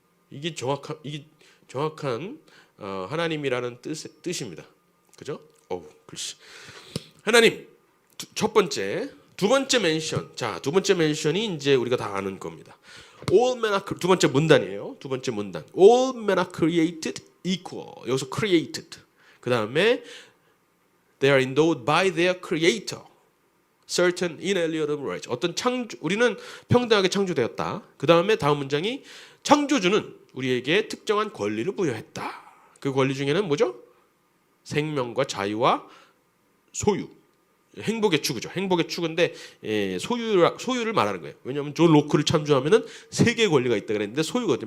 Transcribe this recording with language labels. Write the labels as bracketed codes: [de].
[ko] 이게 정확한 하나님이라는 뜻입니다. 그죠? 글씨. 하나님 첫 번째, 두 번째 멘션. 자, 두 번째 멘션이 이제 우리가 다 아는 겁니다. [en] All men are [ko] 두 번째 문단이에요. 두 번째 문단. [en] All men are created equal. [ko] 여기서 created. [en] 그 다음에 they are endowed by their creator. certain inalienable rights. [ko] 우리는 평등하게 창조되었다. 그 다음에 다음 문장이 창조주는 우리에게 특정한 권리를 부여했다. 그 권리 중에는 뭐죠? 생명과 자유와 소유. 행복의 추구죠. 행복의 추구인데 소유를 말하는 거예요. 왜냐하면 존 로크를 참조하면은 세 개의 권리가 있다 그랬는데 소유거든요.